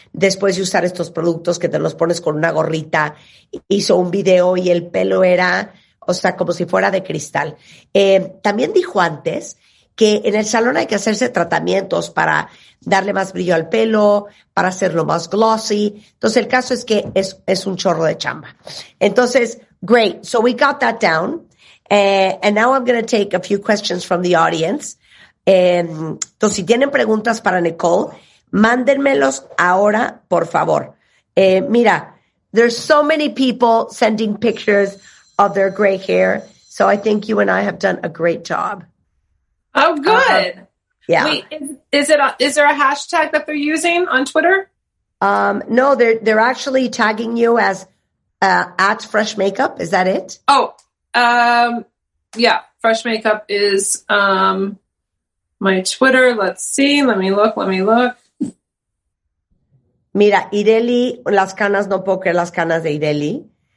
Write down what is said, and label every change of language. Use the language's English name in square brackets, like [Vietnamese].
[Spanish] Después de usar estos productos que te los pones con una gorrita, hizo un video y el pelo era, o sea, como si fuera de cristal. También dijo antes que en el salón hay que hacerse tratamientos para darle más brillo al pelo, para hacerlo más glossy. Entonces el caso es que es un chorro de chamba. Entonces, [English] great. So we got that down. And now I'm going to take a few questions from the audience. [Spanish] Entonces, si tienen preguntas para Nikol, mándenmelos ahora, por favor. Mira, [English] there's so many people sending pictures of their gray hair. So I think you and I have done a great job. Oh, good. Yeah. Wait, is there a hashtag that they're using on Twitter? No, they're actually tagging you as at Fresh Makeup. Is that it? Oh, yeah. Fresh Makeup is my Twitter. Let's see. Let me look. [Spanish] Mira, Ireli, las canas, no puedo creer las canas de Ireli.